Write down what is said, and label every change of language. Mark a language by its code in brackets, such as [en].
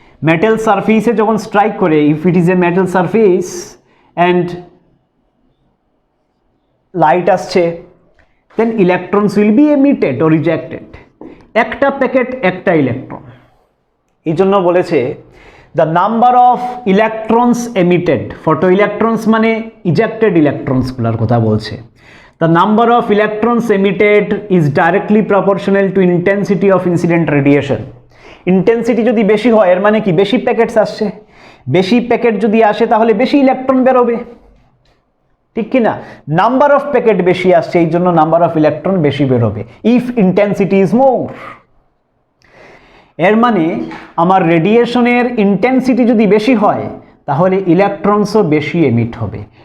[bn] Metal সারফেসে যখন strike করে, [en] If it is a metal surface and light আসছে, then electrons will be emitted or rejected. [bn] একটা packet একটা ইলেকট্রন, এই জন্য বলেছে [en] the number of electrons emitted, [bn] photo electrons মানে ইজেক্টেড ইলেকট্রনসগুলোর কথা বলছে। [en] The number of electrons emitted is directly proportional to intensity of incident radiation. [bn] Intensity যদি বেশি হয় এর মানে কি, বেশি প্যাকেটস আসছে, বেশি প্যাকেট যদি আসে তাহলে বেশি ইলেকট্রন বেরোবে, ঠিক কি না? নাম্বার অফ প্যাকেট বেশি আসছে এই জন্য নাম্বার অফ ইলেকট্রন বেশি বেরোবে, [en] If intensity is more. [bn] এর মানে আমার রেডিয়েশনের ইন্টেন্সিটি যদি বেশি হয় তাহলে ইলেকট্রনসও বেশি এমিট হবে।